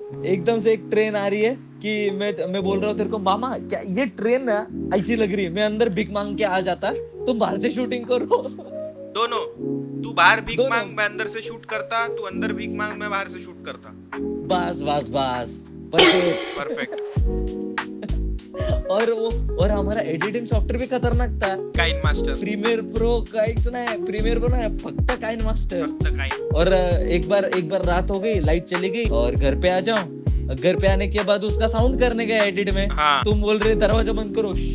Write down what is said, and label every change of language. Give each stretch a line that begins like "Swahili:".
Hindi: एकदम से एक ट्रेन आ रही है कि मैं बोल रहा हूँ तेरे को, मामा क्या ये ट्रेन ना ऐसी लग रही है, मैं अंदर भीख मांग के आ जाता, तुम बाहर से शूटिंग करो। दोनों, तू बाहर भीख मांग, मैं अंदर से शूट करता, तू अंदर भीख मांग, मैं बाहर से शूट करता। बस परफेक्ट। और हमारा एडिटिंग सॉफ्टवेयर भी खतरनाक था। काइन मास्टर,
Marathi: प्रीमियर प्रो काहीच नाही, प्रीमियर प्रो नाही, फक्त काइन मास्टर।
Hindi: और एक बार रात हो गई, लाइट चली गई और घर पे आ जाऊं, घर पे आने के बाद उसका साउंड करने गया एडिट में। हाँ। तुम बोल रहे दरवाजा बंद करो,